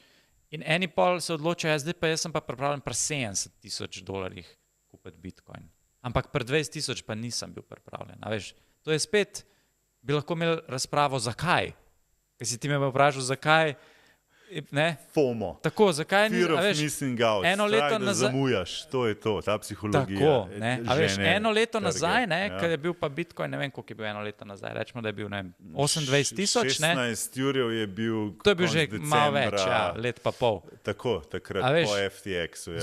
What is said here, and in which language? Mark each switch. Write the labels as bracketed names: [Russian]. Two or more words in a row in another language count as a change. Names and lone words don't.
[Slovenian] In eni pol se odločajo, zdaj pa jaz sem pa pripravljen pri $70,000 kupiti Bitcoin. Ampak pri 20,000 pa nisem bil pripravljen. To je spet, bi lahko imeli razpravo, zakaj? Ker si ti me vprašal, zakaj? FOMO. Tako, zakaj [English] Fear of missing out. [Slovenian] Strah, da zamujaš. To je to, ta psihologija. Tako, eno leto nazaj, kad je bil pa Bitcoin, ne vem, koliko je bil eno leto nazaj, rečemo, da je bil 28,000. 16 jurjev je bil to je bil že malo več, let pa pol. Tako, takrat po FTX-u.